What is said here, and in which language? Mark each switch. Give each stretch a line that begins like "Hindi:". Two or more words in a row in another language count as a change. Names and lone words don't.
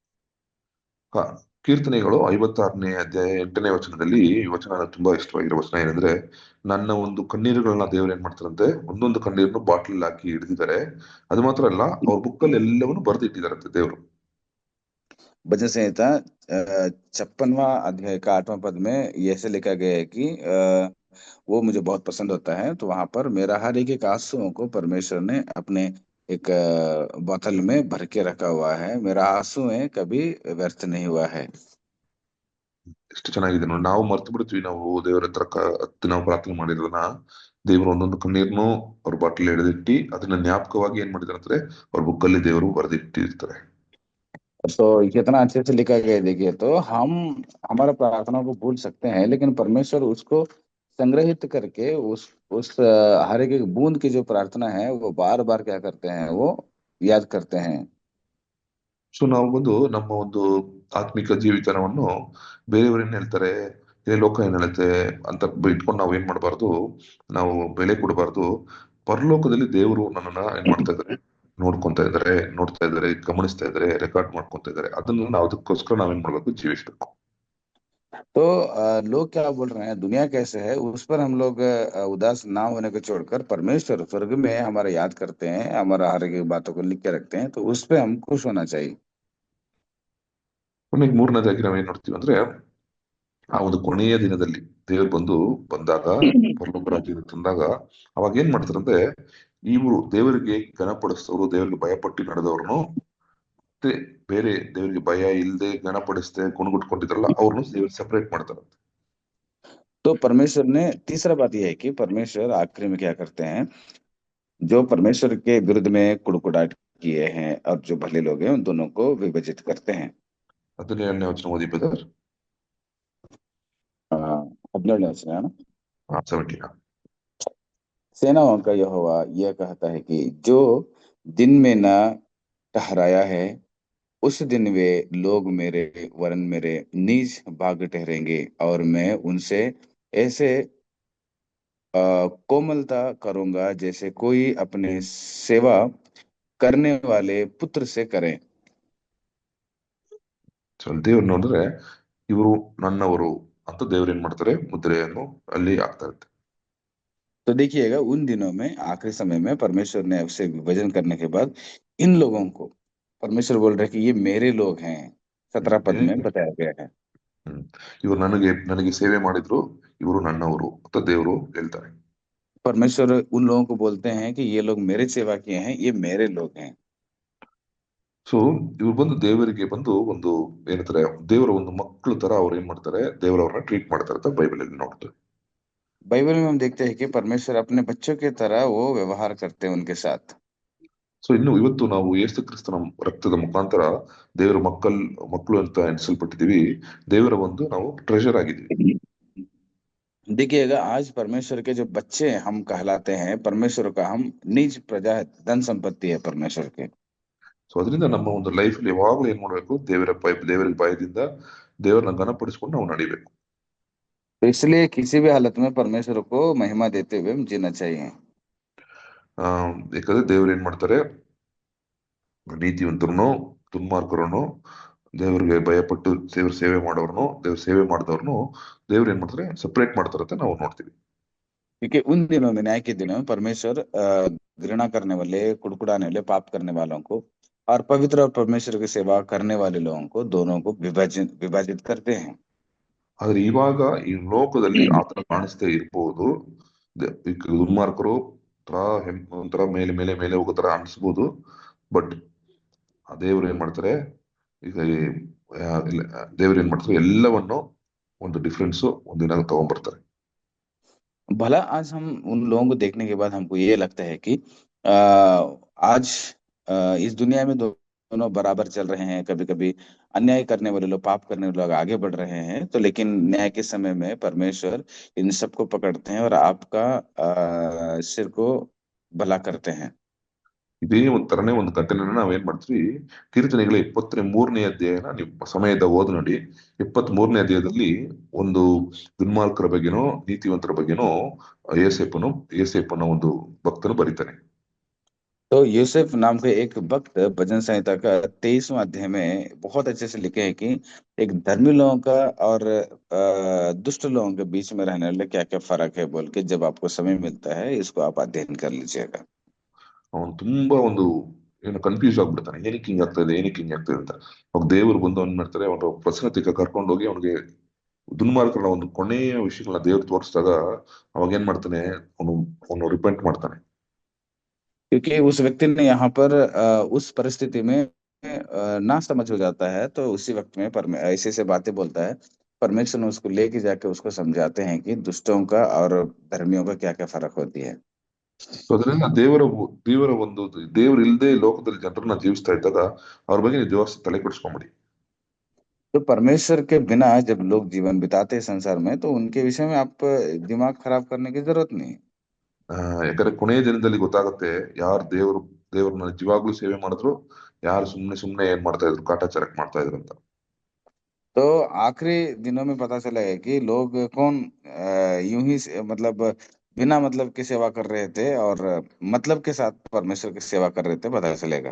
Kannada: ಹ, ಕೀರ್ತನೆಗಳು 56ನೇ ಅಧ್ಯಾಯ 8ನೇ ವಚನದಲ್ಲಿ ಈ ವಚನ ನನಗೆ ತುಂಬಾ ಇಷ್ಟವಾಗಿರೋ ವಚನ ಏನಂದ್ರೆ, ನನ್ನ ಒಂದು ಕಣ್ಣೀರುಗಳನ್ನ ದೇವ್ರು ಏನ್ ಮಾಡ್ತಾರಂತೆ, ಒಂದೊಂದು ಕಣ್ಣೀರನ್ನು ಬಾಟ್ಲ್ ಹಾಕಿ ಹಿಡಿದಿದ್ದಾರೆ. ಅದು ಮಾತ್ರ ಅಲ್ಲ, ಅವ್ರ ಬುಕ್ಕಲ್ಲಿ ಎಲ್ಲವನ್ನು ಬರೆದಿಟ್ಟಿದಾರಂತೆ ದೇವ್ರು.
Hindi: भजन संहिता 56वां अध्याय का 8वां पद में ये ऐसे लिखा गया है कि वो मुझे बहुत पसंद होता है। तो वहां पर मेरा हर एक एक आंसुओं को परमेश्वर ने अपने एक बोतल में भर के रखा हुआ है, मेरा आंसुएं कभी व्यर्थ नहीं हुआ है।
Kannada: ಎಷ್ಟು ಚೆನ್ನಾಗಿದೆ ನೋಡಿ. ನಾವು ಮರ್ತು ಬಿಡ್ತೀವಿ, ನಾವು ದೇವ್ರ ಹತ್ರ ಹತ್ತಿ ನಾವು ಪ್ರಾರ್ಥನೆ ಮಾಡಿರೋದನ್ನ ದೇವ್ರು ಒಂದೊಂದು ಕಣ್ಣೀರ್ನು ಅವ್ರ ಬಾಟ್ಲಿ ಹಿಡಿದಿಟ್ಟಿ ಅದನ್ನ ಜ್ಞಾಪಕವಾಗಿ ಏನ್ ಮಾಡಿದಾರೆ ಅಂದ್ರೆ ಅವ್ರ ಬುಕ್ಕಲ್ಲಿ ದೇವರು ಬರೆದಿಟ್ಟಿರ್ತಾರೆ.
Hindi: तो कितना अच्छे से लिखा गया है, देखिए। तो हम हमारा प्रार्थना को भूल सकते हैं, लेकिन परमेश्वर उसको संग्रहित करके उस हर एक बूंद की जो प्रार्थना है वो बार बार क्या करते हैं, वो याद करते हैं।
Kannada: ಸೊ ನಾವು ಬಂದು ನಮ್ಮ ಒಂದು ಆತ್ಮಿಕ ಜೀವಿತನವನ್ನು ಬೇರೆಯವರು ಏನ್ ಹೇಳ್ತಾರೆ, ಇದೇ ಲೋಕ ಏನ್ ಹೇಳುತ್ತೆ ಅಂತ ಇಟ್ಕೊಂಡು ನಾವು ಏನ್ ಮಾಡಬಾರ್ದು, ನಾವು ಬೆಲೆ ಕೊಡಬಾರ್ದು. ಪರಲೋಕದಲ್ಲಿ ದೇವರು ನನ್ನನ್ನ ಏನ್ ಮಾಡ್ತಾ ಇದ್ದಾರೆ, ನೋಡ್ತಾ ಇದ್ದಾರೆ, ಗಮನಿಸ್ತಾ ಇದ್ದಾರೆ, ರೆಕಾರ್ಡ್ ಮಾಡ್ಕೊಂತ ಇದ್ದಾರೆ. ಅದನ್ನ ನಾವು ಅದಕ್ಕೋಸ್ಕರ ನಾವೇನ್ ಮಾಡ್ಬೇಕು, ಜೀವಿಸ್ಬೇಕು.
Hindi: तो लोग क्या बोल रहे हैं, दुनिया कैसे है, उस पर हम लोग उदास ना होने को छोड़कर परमेश्वर स्वर्ग में हमारा याद करते हैं, हमारा हर एक बातों को लिख के रखते हैं, तो उस पे हम खुश होना चाहिए।
Kannada: ಕೊನೆಗೆ ಮೂರನೇದಾಗಿ ನಾವೇನ್ ನೋಡ್ತೀವಿ ಅಂದ್ರೆ, ಆ ಒಂದು ಕೊನೆಯ ದಿನದಲ್ಲಿ ದೇವ್ರು ಬಂದಾಗ ಪರಲೋಕ ರಾಜ್ಯಕ್ಕೆ ತಂದಾಗ ಅವಾಗ ಏನ್ ಮಾಡ್ತಾರಂದ್ರೆ, ಇವರು ದೇವರಿಗೆ ಘನಪಡಿಸ್ತವ್ರು, ದೇವರಿಗೆ ಭಯಪಟ್ಟು ನಡೆದವ್ರು ಮತ್ತೆ ಬೇರೆ ದೇವರಿಗೆ ಭಯ ಇಲ್ಲದೆ ಘನಪಡಿಸದೆ ಗುಣಗುಟ್ಕೊಂಡಿದ್ರಲ್ಲ ಅವ್ರನ್ನು ದೇವ್ರು ಸೆಪರೇಟ್ ಮಾಡ್ತಾರಂತೆ.
Hindi: तो परमेश्वर ने तीसरा बात यह है कि परमेश्वर आखिरी में क्या करते हैं, जो परमेश्वर के विरुद्ध में कुड़कुड़ाहट किए हैं और जो भले लोग हैं उन दोनों को विभाजित करते हैं।
Kannada: 17ನೇ ವಚನ ಓದಿ ಬ್ರದರ್.
Hindi: 17 वचन है ना। 17. सेनाओं का यहोवा यह कहता है कि जो दिन में न ठहराया है, उस दिन वे लोग मेरे वरन मेरे निज भाग ठहरेंगे, और मैं उनसे ऐसे कोमलता करूंगा जैसे कोई अपने सेवा करने वाले पुत्र से करे।
Kannada: ಸೊ ದೇವ್ರು ನೋಡಿದ್ರೆ ಇವರು ನನ್ನವರು ಅಂತ ದೇವ್ರು ಏನ್ ಮಾಡ್ತಾರೆ ಮುದ್ರೆಯನ್ನು ಅಲ್ಲಿ ಹಾಕ್ತಾ ಇರ್ತಾರೆ.
Hindi: तो देखिएगा, उन दिनों में आखिरी समय में परमेश्वर ने उसे विभाजन करने के बाद इन लोगों को परमेश्वर बोल रहे हैं कि ये मेरे लोग हैं। 17 पद में बताया गया है।
Kannada: ಹ್ಮ್ ಇವರು ನನಗೆ ನನಗೆ ಸೇವೆ ಮಾಡಿದ್ರು, ಇವರು ನನ್ನವರು ಅಂತ ದೇವರು ಹೇಳ್ತಾರೆ.
Hindi: परमेश्वर उन लोगों को बोलते हैं कि ये लोग मेरे सेवा किए हैं, ये मेरे लोग हैं।
Kannada: ಸೊ ಇವ್ರು ಬಂದು ದೇವರಿಗೆ ಬಂದು ಒಂದು ಏನಂತಾರೆ ದೇವರ ಒಂದು ಮಕ್ಕಳು ತರ ಅವ್ರು ಏನ್ ಮಾಡ್ತಾರೆ ದೇವರವ್ರನ್ನ ಟ್ರೀಟ್ ಮಾಡ್ತಾರೆ ಅಂತ ಬೈಬಲ್ ಅಲ್ಲಿ ನೋಡ್ತಾರೆ.
Hindi: बाइबल में हम देखते हैं कि परमेश्वर अपने बच्चों की तरह वो व्यवहार करते हैं उनके साथ।
Kannada: ಸೊ ಇನ್ನು ಇವತ್ತು ನಾವು ಯೇಸು ಕ್ರಿಸ್ತನ ರಕ್ತದ ಮುಖಾಂತರ ದೇವರ ಮಕ್ಕಳು ಅಂತ ಎಣಿಸಲ್ಪಟ್ಟಿದೀವಿ. ದೇವರ ಒಂದು ನಾವು ಟ್ರೆಷರ್ ಆಗಿದ್ದೀವಿ.
Hindi: देखिएगा, आज परमेश्वर के जो बच्चे हम कहलाते हैं, परमेश्वर का हम निज प्रजा है, धन संपत्ति है परमेश्वर के।
Kannada: ಸೊ ಅದರಿಂದ ನಮ್ಮ ಒಂದು ಲೈಫ್ ಯಾವಾಗಲೂ ಏನ್ ಮಾಡ್ಬೇಕು ದೇವರ ಭಯದಿಂದ ದೇವರನ್ನ ಘನಪಡಿಸ್ಕೊಂಡು ನಾವು ನಡಿಬೇಕು.
Hindi: तो इसलिए किसी भी हालत में परमेश्वर को महिमा देते हुए हम जीना चाहिए।
Kannada: ಆ ಯಾಕಂದ್ರೆ ದೇವ್ರು ಏನ್ ಮಾಡ್ತಾರೆ ನೀತಿವಂತರನ್ನು ದುರ್ಮಾರ್ಗರನ್ನು ದೇವರಿಗೆ ಭಯಪಟ್ಟು ದೇವ್ರ ಸೇವೆ ಮಾಡೋರ್ನು ದೇವ್ರ ಸೇವೆ ಮಾಡಿದವ್ರನ್ನು ದೇವ್ರು ಏನ್ ಮಾಡ್ತಾರೆ ಸಪರೇಟ್ ಮಾಡ್ತಾರೆ ಅಂತ ನಾವು ನೋಡ್ತೀವಿ.
Hindi: क्योंकि उन दिनों में, न्याय के दिनों में, परमेश्वर घृणा करने वाले, कुड़कुड़ाने वाले, पाप करने वालों को और पवित्र और परमेश्वर की सेवा करने वाले लोगों को, दोनों को विभाजित विभाजित करते हैं।
Kannada: ಆದ್ರೆ ಇವಾಗ ಈ ಲೋಕದಲ್ಲಿ ಆತರ ಕಾಣಿಸ್ತಾ ಇರ್ಬೋದು. ಈ ದುರ್ಮಾರ್ಗರು ಒಂಥರ ಮೇಲೆ ಮೇಲೆ ಮೇಲೆ ಹೋಗೋ ತರ ಅನ್ಸ್ಬೋದು. ಬಟ್ ಆ ದೇವ್ರು ಏನ್ ಮಾಡ್ತಾರೆ ಈಗ ದೇವ್ರು ಏನ್ ಮಾಡ್ತಾರೆ ಎಲ್ಲವನ್ನು ಒಂದು ಡಿಫ್ರೆನ್ಸ್ ಒಂದಿನ ತಗೊಂಡ್ಬರ್ತಾರೆ.
Hindi: भला आज हम उन लोगों को देखने के बाद हमको ये लगता है कि आज इस दुनिया में दोनों बराबर चल रहे हैं। कभी कभी अन्याय करने वाले लोग, पाप करने वाले लोग आगे बढ़ रहे हैं, तो लेकिन न्याय के समय में परमेश्वर इन सबको पकड़ते हैं और आपका सिर को भला करते हैं।
Kannada: ಇದೇ ಒಂಥರನೇ ಒಂದು ಘಟನೆನ ನಾವೇನ್ ಮಾಡ್ತೀವಿ ಕೀರ್ತನೆಗಳ 23ನೇ ಅಧ್ಯಾಯನ ನೀವು ಸಮಯದ ಓದ್ ನೋಡಿ. 23ನೇ ಅಧ್ಯಾಯದಲ್ಲಿ ಒಂದು ದುರ್ಮಾರ್ಗರ ಬಗ್ಗೆನೋ ನೀತಿವಂತರ ಬಗ್ಗೆನೋ ಏಸೇಪನ ಒಂದು ಭಕ್ತನು ಬರೀತಾನೆ.
Hindi: तो यूसुफ नाम के एक भक्त भजन संहिता का 23वां अध्याय में बहुत अच्छे से लिखे हैं कि एक धर्मी लोगों का और दुष्ट लोगों के बीच में रहने वाले क्या क्या फर्क है, बोल के जब आपको समय मिलता है इसको आप अध्ययन कर लीजिएगा।
Kannada: ಅವನು ತುಂಬಾ ಒಂದು ಏನು ಕನ್ಫ್ಯೂಸ್ ಆಗ್ಬಿಡ್ತಾನೆ, ಏನಕ್ಕೆ ಹಿಂಗ್ ಆಗ್ತಾ ಇದೆ ಏನಕ್ಕೆ ಹಿಂಗ್ ಆಗ್ತಾ ಇದೆ ಅಂತ. ಅವಾಗ ದೇವರು ಬಂದು ಅವ್ನ್ ಮಾಡ್ತಾರೆ ಅವನ ಪ್ರಸನ್ನತೆಗೆ ಕರ್ಕೊಂಡು ಹೋಗಿ ಅವನಿಗೆ ದುರ್ಮಾರ್ಗನ ಒಂದು ಕೊನೆಯ ವಿಷಯಗಳನ್ನ ದೇವ್ರು ತೋರಿಸಿದಾಗ ಅವಾಗ ಏನ್ ಮಾಡ್ತಾನೆ ಅವನು ಅವನು ರಿಪೆಂಟ್ ಮಾಡ್ತಾನೆ.
Hindi: क्योंकि उस व्यक्ति ने यहाँ पर उस परिस्थिति में ना समझ हो जाता है, तो उसी वक्त में ऐसे ऐसे बातें बोलता है। परमेश्वर ने उसको लेके जाके उसको समझाते हैं कि दुष्टों का और धर्मियों का क्या क्या फर्क होती है।
Kannada: ಸೊ ಅದರಿಂದ ದೇವರ ಒಂದು ದೇವ್ರು ಇಲ್ಲದೆ ಲೋಕದಲ್ಲಿ ಜನರನ್ನ ಜೀವಿಸ್ತಾ ಇದ್ದಾಗ ಅವ್ರ ಬಗ್ಗೆ ನೀವು ಜಾಸ್ತಿ ತಲೆ ಕೆಡಿಸ್ಕೊಂಬಿಡಿ.
Hindi: तो परमेश्वर के बिना जब लोग जीवन बिताते हैं संसार में, तो उनके विषय में आप दिमाग खराब करने की जरूरत नहीं।
Kannada: ಆ ಯಾಕಂದ್ರೆ ಕೊನೆಯ ದಿನದಲ್ಲಿ ಗೊತ್ತಾಗುತ್ತೆ ಯಾರು ದೇವ್ರನ್ನ ನಿಜವಾಗ್ಲೂ ಸೇವೆ ಮಾಡಿದ್ರು, ಯಾರು ಸುಮ್ನೆ ಸುಮ್ನೆ ಏನ್ ಮಾಡ್ತಾ ಇದ್ರು ಕಾಟಾಚಾರಕ್ಕೆ ಮಾಡ್ತಾ ಇದ್ರು ಅಂತ.
Hindi: तो आखिरी दिनों में पता चलेगा कि लोग कौन यूं ही मतलब बिना मतलब की सेवा कर रहे थे और मतलब के साथ परमेश्वर की सेवा कर रहे थे, पता चलेगा।